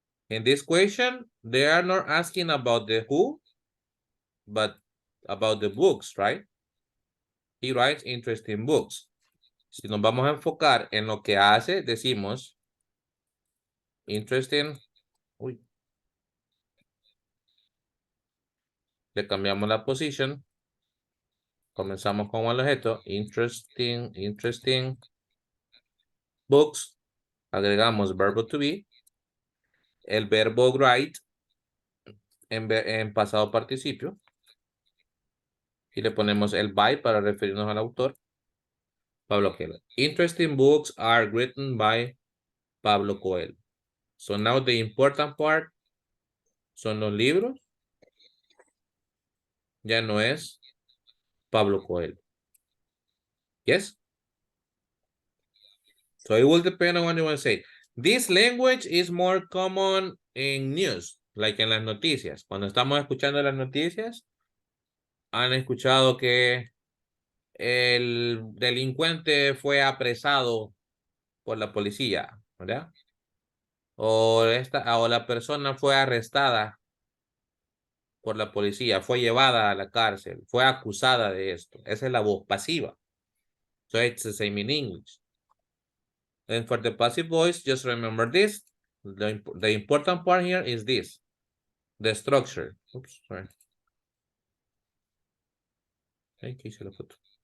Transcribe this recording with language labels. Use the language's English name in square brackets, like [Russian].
[English] In this question, they are not asking about the who, but about the books, right? He writes interesting books. [Spanish] Si nos vamos a enfocar en lo que hace, decimos interesting. Uy. Le cambiamos la posición. Comenzamos con el objeto. [English] Interesting books. [Spanish] Agregamos verbo to be. El verbo write en pasado participio. Y le ponemos el by para referirnos al autor. Pablo Coelho. [English] Interesting books are written by Pablo Coelho. So now the important part [Spanish] son los libros. Ya no es Pablo Coelho. [English] Yes? So it will depend on what you want to say. This language is more common in news, like [Spanish] en las noticias. Cuando estamos escuchando las noticias, han escuchado que el delincuente fue apresado por la policía, ¿verdad? O la persona fue arrestada por la policía, fue llevada a la cárcel, fue acusada de esto. Esa es la voz pasiva. [English] So it's the same in English. And for the passive voice, just remember this. The important part here is this. The structure. Oops, sorry. [Spanish] Aquí hice la foto.